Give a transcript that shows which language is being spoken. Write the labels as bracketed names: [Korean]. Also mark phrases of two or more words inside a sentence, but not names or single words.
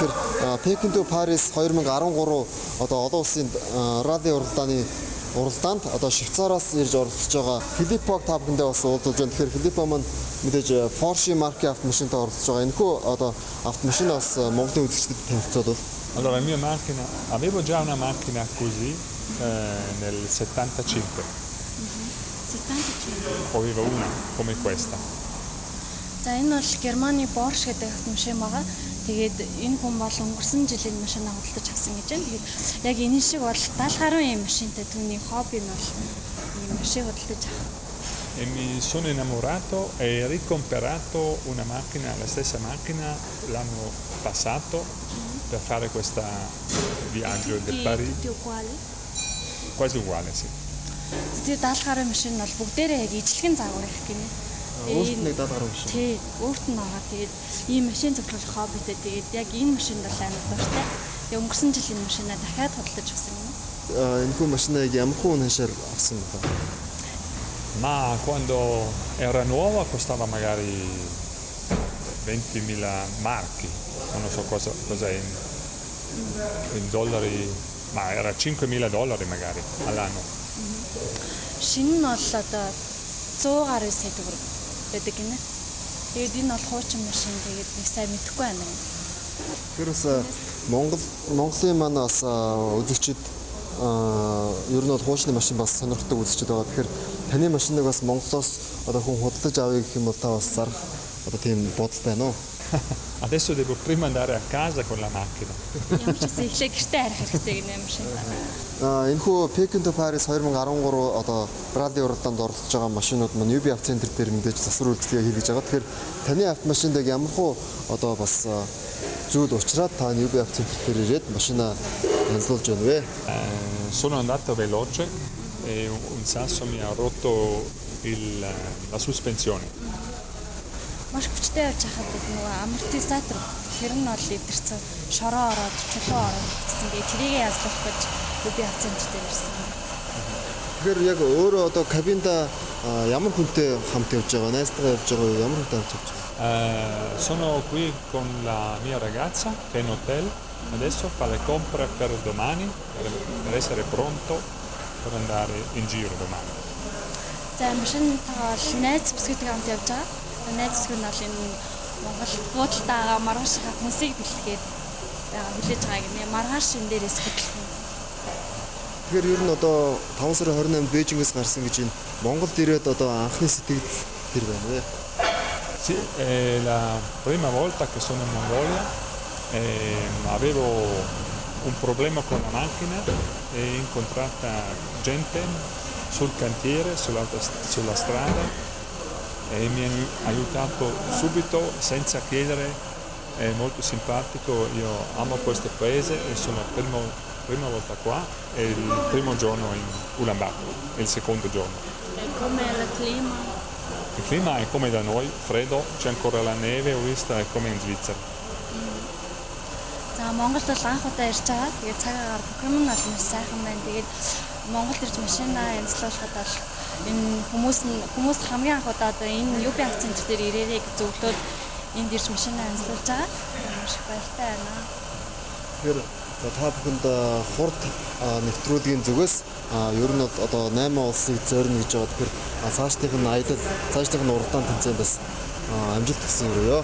[Mongolian] Тэгэхээр Пекинд Парис 2013 одоо олон улсын ралли уралдаанд одоо Швейцараас ирж оролцож байгаа Филиппог та бүхэндээ бас уулзуулж байна. Тэгэхээр Филиппо маань мэдээж Porsche маркийн автомашинтай оролцож байгаа. Энэхүү одоо автомашинаас Монголын үзэгчдэд танилцуулбал. [Italian] Allora, mia macchina, avevo già una macchina così nel 75. 75. Avevo una come questa. [Mongolian] За энэ бол Германы Porsche гэдэг автомашин байгаа. Тэгээд энэ хүн бол өнгөрсөн жилийн машинаа худалдаж авсан гэж байна. Тэгээд яг энэ шиг бол 70 гаруй юм машинтай түүний хобби нь бол ийм машин худалдаж авах. [Italian] E mi sono innamorato e ricomperato una macchina, la stessa macchina l'anno passato per fare questo viaggio del Parigi. Quasi uguale, sì. [Mongolian] Тэгээд 70 гаруй машин нь бол бүгдээрээ яг ижлэгэн загвар их гинэ. Өөрт нэг 70 гаруй машин. Тий, өөрт нь байгаа. Тэгээд ийм машин цуглуулах хоббитэй. Тэгээд яг энэ машинд бол амар дуртай. Тэгээд өнгөрсөн жилийн машинаа дахиад худалдаж авсан юм. Энэхүү машинаа яг ямар хүн хашаар авсан бэ? [Italian] Ma quando era nuova costava magari 20.000 marchi, non so cos'è in dollari, ma era $5.000 magari all'anno. [Mongolian] шинэ нь бол одоо 100 гаруй сая төгрөг байдаг гинэ. Тэгээд энэ бол хуучин машин тэгээд нэг сайн мэдэхгүй байна. Тэгэхээр бас Монголын маань бас үзэгчид ер нь бол хуучны машин бас сонирхдаг үзэгчид байгаа. Тэгэхээр таны машиныг бас Монголоос одоо хүн худалдаж авъя гэх юм бол та бас зарах одоо тийм бодол байна уу? [Italian] Adesso devo prima andare a casa con la macchina. [Mongolian] Ямар ч гэсэн эхлээ гэртээ харах хэрэгтэй гэнэ машин. Энэхүү Peking to Paris 2013 одоо Bradley уралдаанд оролцож байгаа машинууд маань UB автоцентр дээр мэдээж засвар үйлчлэгээ хийлгэж байгаа. Тэгэхээр таны автомашинд яг ямар хуу одоо бас зүйл учраас та UB автоцентр дээр ирээд машина янзлуулж байна вэ? [Italian] Sono andato veloce e un sasso mi ha rotto la sospensione. [Mongolian] Маш хүчтэй явж хахад нөгөө амортизатор тэр нь бол ивдэрсэн шороо ороод чулуу ороод гэсэн. Тэгээд тэрийгээ язлах гэж UB автоцентр дээр ирсэн. Тэгэхээр яг өөрөө одоо кабинда ямар хүнтэй хамт явж байгаа, найзтайгаа явж байгаа юу? Ямар хүнтэй хамт явж байгаа? [Italian] Sono qui con la mia ragazza che è in hotel. Adesso fa le compere per domani per essere pronto per andare in giro domani. [Mongolian] За машин тагаал найз бүсгүйтэй хамт явж байгаа. Найз бүсгүй нь бол энэ Монгол буудалтайгаа маргааш хүмүүсийг бэлтгээд хүлээж байгаа гинэ. Маргааш энэ дээрээс хөтлөх. Тэгэхээр ер нь одоо 5 сарын 28-нд Бээжингээс гарсан гэж энэ Монголд ирээд одоо анхны сэтгэл тэр байна вэ? [Italian] Sì, è la prima volta che sono in Mongolia. Avevo un problema con la macchina e incontrata gente sul cantiere, sulla strada e mi hanno aiutato subito senza chiedere, è molto simpatico, io amo questo paese e sono prima volta qua e il primo giorno in Ulaanbaatar, è il secondo giorno. E come il clima? Il clima è come da noi, freddo, c'è ancora la neve, ho visto, è come in Svizzera. [Mongolian] За Монголд бол анх удаа ирж байгаа. Тэгээд цагаагаар Покемон бол маш сайхан байна. Тэгээд Монголд ирж машинаа янзлуулахад бол энэ хүмүүс хамгийн анх удаа одоо энэ UB автоцентр дээр ирээрэй гэж зөвлөд энд ирж машинаа янзлуулж байгаа. Маш их баяртай байна. Тэгэхээр та бүхэнд хурд нэвтрүүлгийн зүгээс ер нь одоо 8 улсыг зорино гэж байгаа. Тэгэхээр цаашдынх нь аялал, цаашдынх нь уралдаан тэмцээн бас амжилт хүсэн өрөө.